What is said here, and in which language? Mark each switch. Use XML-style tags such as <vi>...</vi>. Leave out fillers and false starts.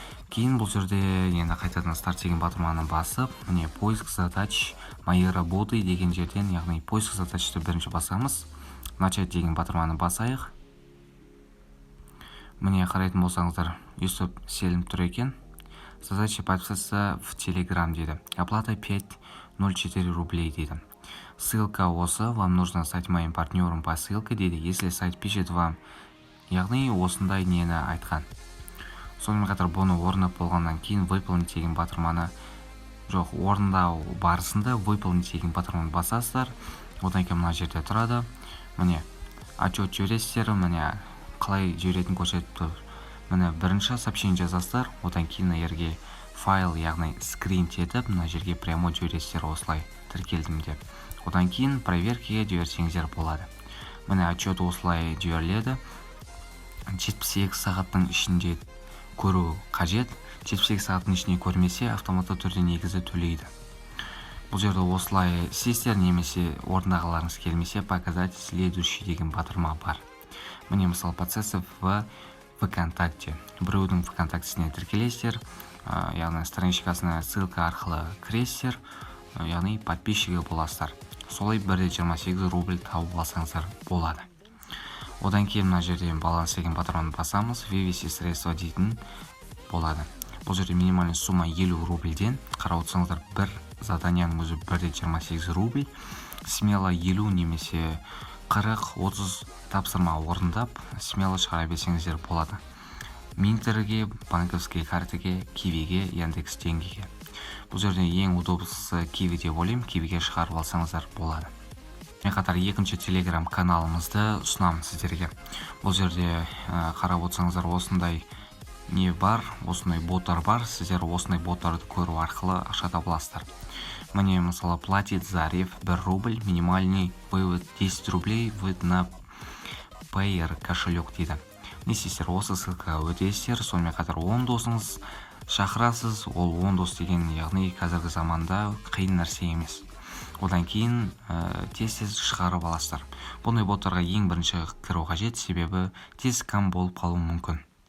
<kk>Кейін бұл жерде енді қайтадан старт деген батырманы басып, міне</kk> <ru>поиск задач моей работы</ru> <kk>деген жерден, яғни поиск задачты бірінші басамыз. Начать деген батырманы басайық. Міне қарайтын болсаңыздар, Юсуп Селім тұр екен.</kk> <ru>Задача подписаться в Telegram</ru> <kk>дейді.</kk> <ru>Оплата 5.04 рублей</ru> <kk>дейді.</kk> <ru>Ссылка осы, вам нужно стать моим партнером по ссылке дейді. Если сайт пишет вам,</ru> <kk>яғни осындай нені айтқан. Сонымен қатар бұны орындап болғаннан кейін выполнить деген батырманы, жоқ, орындау барысында выполнить деген батырманы басасыздар. Одан кейін мына жерде тұрады. Міне отчет жібересіздер, міне қалай жіберетін көрсетіп тұр. Міне бірінші сообщение жазасыздар, одан кейін жерге файл, яғни скринт етіп, мына жерге прямо жібересіздер, осылай тіркелдім деп. Одан кейін проверкаға жіберсеңіздер болады. Міне отчет осылай жіберіледі. 78 сағаттың ішінде көру қажет. 78 сағаттың ішінде көрмесе, автоматты түрде негізі төлейді. Бұл жерде осылай істейсіздер, немесе орындағыларыңыз келмесе,</kk> <ru>показать следующий</ru> <kk>деген батырма бар. Міне мысалы</kk> <ru>процессы в ВКонтакте.</ru> <kk>Біреудің ВКонтактесіне тіркелесіздер, яғни страничкасына ссылка арқылы кіресіздер, яғни подписчигі боласыздар. Солай 1.28 рубль тауып алсаңыздар болады. Одан кейін мына жерден баланс деген батырманы басамыз,</kk> <ru>вывести средства</ru> <kk>дейтін болады. Бұл жерде</kk> <ru>минимальный сумма</ru> <kk>50 рубльден, қарап отырсаңыздар, бір заданияның өзі 1.28 рубль. Смело 50 немесе 40-30 тапсырма орындап, смело шығара берсеңіздер болады. Минтерге, банковский картаге, Кивиге, Яндекс Деньгиге. Бұл жерде ең удобсысы Киви деп ойлаймын, Кивиге шығарып алсаңыздар болады. Мен қатар екінші телеграм каналымызды ұсынамын сіздерге. Бұл жерде қарап отырсаңыздар, осындай не бар, осындай боттар бар. Сіздер осындай боттарды көру арқылы ақша таба аласыздар. Міне мысалы</kk> <ru>платит Зарев 1 рубль, минимальный вывод 10 рублей, вывод на Payer кошелек дейді.</ru> <kk>Не істейсіздер, осы ссылкаға өтесіздер, сонымен қатар 10 досыңыз шақырасыз. Ол 10 дос деген, яғни қазіргі заманда қиын нәрсе емес. Одан кейін тез шығарып аласыздар. Бұндай боттарға ең бірінші кіру қажет, себебі тез скам болып қалуы мүмкін.</kk>